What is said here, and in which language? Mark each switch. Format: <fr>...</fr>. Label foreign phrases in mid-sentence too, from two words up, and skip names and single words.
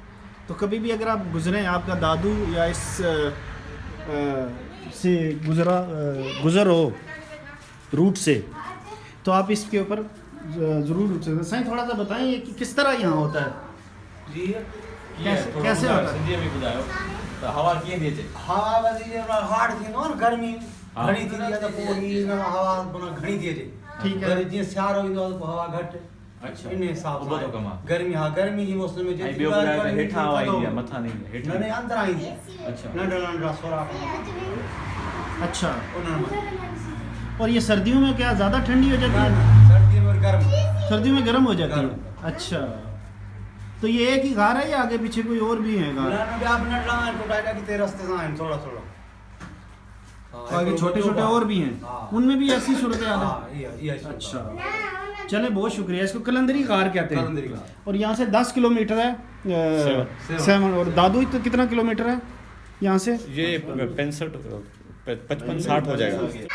<ur>تو کبھی بھی اگر آپ گزریں، آپ کا دادو یا اس سے گزر ہو روٹ سے، تو آپ اس کے اوپر ضرور رک سکتے ہیں. سائیں تھوڑا سا بتائیں یہ کہ کس طرح یہاں ہوتا ہے जी کیسے ہوتا ہے?</ur> <sd>सिंधी में ॿुधायो त हवा कीअं थी अचे? हवा वधी हार्ड थींदो आहे न, गर्मी घणी थींदी आहे त पोइ ही हवा माना घणी थी अचे।</sd> <ur>ٹھیک ہے.</ur> <sd>जीअं सियारो ईंदो आहे त पोइ हवा घटि।</sd> <ur>अच्छा</ur> <sd>इन हिसाब उबो सां थो कमु आहे। गर्मी, हा गर्मी जी मौसम में ऐं जेतिरी ॿियो ॿुधायो त गर्मी हेठां हवा थी ईंदी आहे, थो मथां न ईंदी आहे, न हेठां? अंदरां ईंदी आहे। अच्छा नंढा नंढा सोरा अच्छा, उन्हनि में</sd> <ur>اور یہ سردیوں میں کیا زیادہ ٹھنڈی ہو جاتی ہے? سردیوں میں گرم. سردیوں میں گرم ہو جاتی ہے. गर्म। اچھا، تو یہ ایک ہی غار ہے یا آگے پیچھے کوئی اور بھی ہے غار?</ur> <sd>न ॿिया बि नंढड़ा आहिनि, टोटाटा किथे रस्ते सां आहिनि थोरा थोरा।</sd> <ur>تو آگے چھوٹے چھوٹے اور بھی ہیں, हाँ। ان میں بھی ایسی صورتحال ہے?</ur> <sd>हाँ, इहा</sd> <ur>اچھا، چلے بہت شکریہ۔ اس کو قلندری غار کہتے ہیں. قلندری غار. اور یہاں سے 10 کلومیٹر ہے 7، اور دادو تو کتنا کلومیٹر ہے یہاں سے? یہ 55-60 ہو جائے گا.</ur>